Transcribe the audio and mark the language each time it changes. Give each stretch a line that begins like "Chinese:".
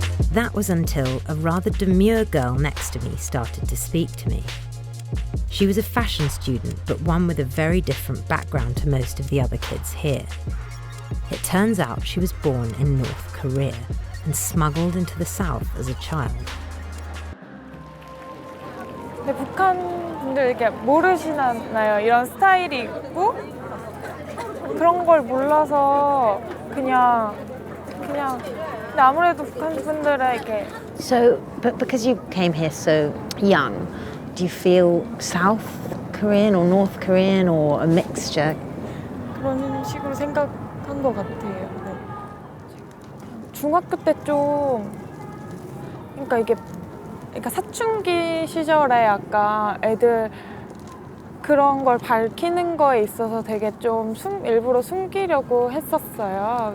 English: That was until a rather demure girl next to me started to speak to me. She was a fashion student, but one with a very different background to most of the other kids here. It turns out she was born in North Korea and smuggled into the South as a child.
Korean: 근데 북한 분들 이렇게 모르시나요? 이런 스타일이 있고 그런 걸 몰라서 그냥 근데 아무래도 북한 분들의 이렇게
English: So, but because you came here so young, do you feel South Korean or North Korean or a mixture?
Korean: 그런 식으로 생각한 것 같아요. 네. 중학교 때 좀 그러니까 사춘기 시절에 약간 애들 그런 걸 밝히는 거에 있어서 되게 좀 일부러 숨기려고 했었어요.